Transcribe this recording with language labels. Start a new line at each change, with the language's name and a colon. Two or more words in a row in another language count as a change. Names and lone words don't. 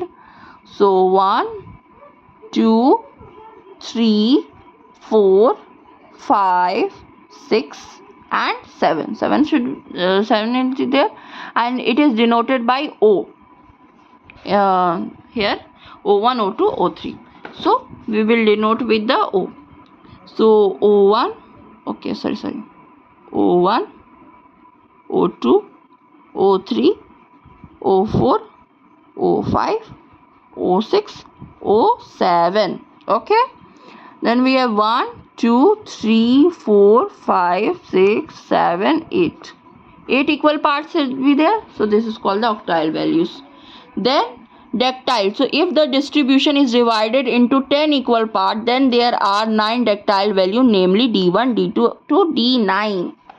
English: So 1, 2, 3, 4, 5, 6 and 7. 7 should 7 is there, and it is denoted by O. Here O1, O2, O3. So we will denote with the O. So O1, okay, sorry, O1, O2, O3, O4, O5, O6, O7. Okay. Then we have 1, 2, 3, 4, 5, 6, 7, 8. 8 equal parts will be there. So this is called the octile values. Then dectile. So if the distribution is divided into 10 equal parts, then there are 9 dectile value, namely D1, D2 to D9.